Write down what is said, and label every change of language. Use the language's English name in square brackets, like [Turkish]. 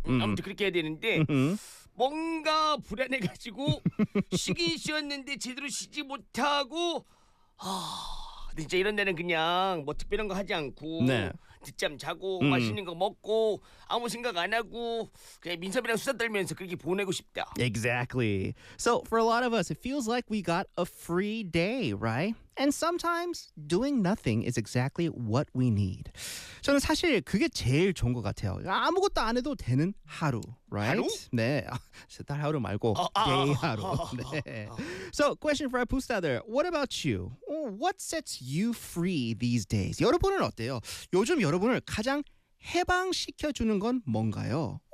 [Korean] 아무튼 그렇게 해야 되는데 뭔가 불안해가지고 쉬긴 쉬었는데 제대로 쉬지 못하고 진짜 이런 데는 그냥 뭐 특별한 거 하지 않고 네. 늦잠 자고 맛있는 거 먹고 아무 생각 안 하고 그냥 민섭이랑 수다 떨면서 그렇게 보내고 싶다. [English] Exactly. So for a lot of us, it feels like we got a free day, right? And sometimes doing nothing is exactly what we need. [Korean] 저는 사실 그게 제일 좋은 것 같아요. 아무것도 안 해도 되는 하루, [English] right? [Korean] 하루? 네. 딸 하루 말고 [English] day [Korean] 하루. 네. [English] So question for our Pustader. What about you? What sets you free these days? [Korean] 여러분은 어때요? 요즘 여러분을 가장 해방시켜주는 건 뭔가요?